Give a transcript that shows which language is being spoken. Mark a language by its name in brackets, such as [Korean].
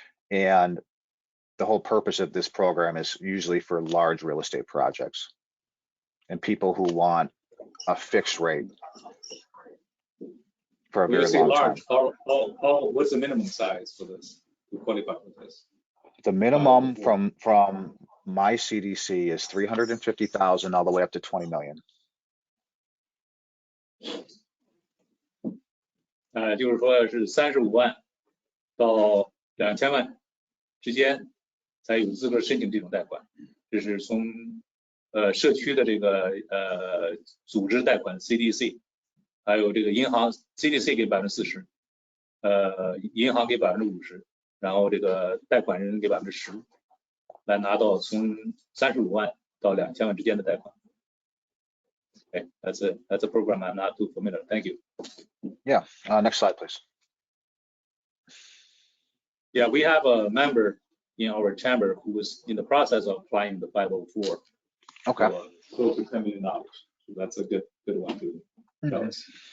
[English] And the whole purpose of this program is usually for large real estate projects and people who want a fixed rate for a very long time. What's the minimum size for this to qualify for this? The minimum from my CDC is 350,000 all the way up to 20 million. [Chinese] 就是说是35万到2000万之间才有资格申请这种贷款。这是从社区的这个组织贷款 CDC， 还有这个银行 CDC 给40%，银行给50%，然后这个贷款人给10%，来拿到从35万到2000万之间的贷款。 [English] Okay, that's a program I'm not too familiar. Thank you. Yeah, next slide, please. Yeah, we have a member in our chamber who is in the process of applying the 504. Okay. Close to $10 million. So that's a good one to tell us.